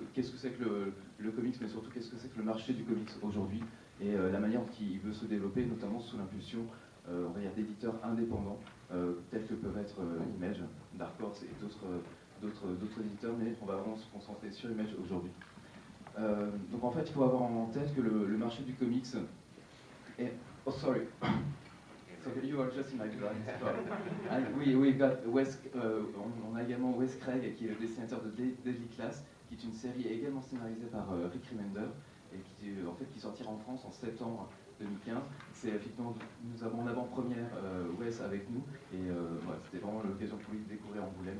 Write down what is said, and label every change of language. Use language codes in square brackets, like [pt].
[fr] Qu'est-ce que c'est que le comics, mais surtout qu'est-ce que c'est que le marché du comics aujourd'hui, et la manière dont il veut se développer, notamment sous l'impulsion d'éditeurs indépendants, tels que peuvent être Image, Dark Horse et d'autres éditeurs, mais on va vraiment se concentrer sur Image aujourd'hui. Donc en fait, il faut avoir en tête que le marché du comics est... [en] Oh, sorry. So you are just in my blind spot. And we got [fr] on a également Wes Craig, qui est le dessinateur de Deadly Class, qui est une série également scénarisée par Rick Remender, et qui sortira en France en septembre 2015. C'est effectivement, nous avons en avant-première Wes avec nous, et voilà, c'était vraiment l'occasion pour lui de découvrir Angoulême.